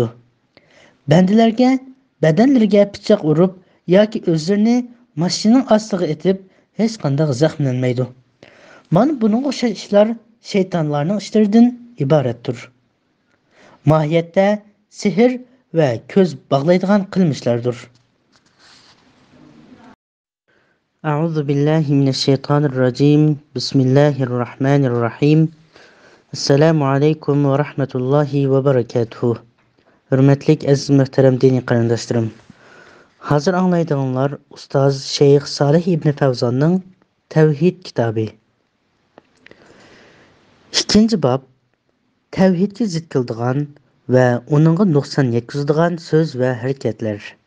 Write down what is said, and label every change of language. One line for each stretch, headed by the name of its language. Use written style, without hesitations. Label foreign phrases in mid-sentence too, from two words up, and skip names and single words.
Uzbek: Bandalarga, badanlariga pichoq urib yoki o'zlarini mashinaning ostiga etib, hech qanday zaxmlanmaydi. Mana buning o'xshash ishlar shaytonlarning ishlaridan iboratdir. Mohiyatda sehr va ko'z bog'laydigan qilmishlardir.
Arabic: أعوذ بالله من الشيطان الرجيم. بسم الله الرحمن الرحيم. السلام عليكم ورحمة الله وبركاته.
Uzbek: Hurmatli aziz muhtaram diniy qarindoshlarim. Hazır anglaydiganlar ustoz Sheyx Salih ibn Fawzonning Tavhid kitobi. Ikkinchi bob tavhidga zid keladigan va uningga nuqson yetkazadigan so'z va harakatlar.